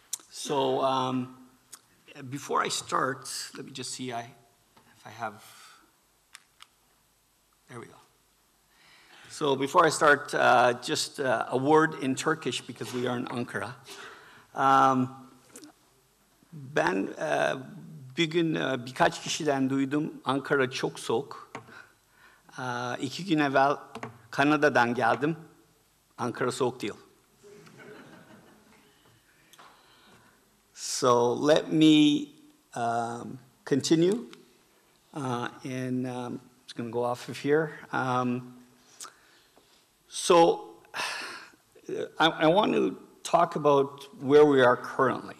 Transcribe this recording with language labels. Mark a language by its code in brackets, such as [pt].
[en] So before I start, let me just see if I have, there we go. So before I start, just a word in Turkish because we are in Ankara. [tr] Ben bugün birkaç kişiden duydum, Ankara çok soğuk. 2 gün evvel Kanada'dan geldim, Ankara soğuk değil. [en] So let me continue, and I'm just going to go off of here. So I want to talk about where we are currently.